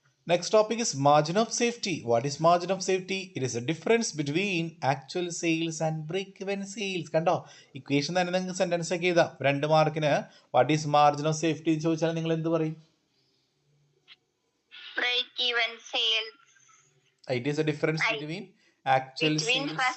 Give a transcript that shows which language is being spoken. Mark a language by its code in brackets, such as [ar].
[en] Next topic is margin of safety. What is margin of safety? It is a difference between actual sales and break-even sales. [ml] കണ്ടോ, equation തന്നെ നിങ്ങൾക്ക് sentence ഒക്കെ എഴുതാം. 2 മാർക്കിന് [en] what is margin of safety [ml] ചോദിച്ചാൽ നിങ്ങൾ എന്ത് പറയും? [en] Break-even sales. It is a difference between actual sales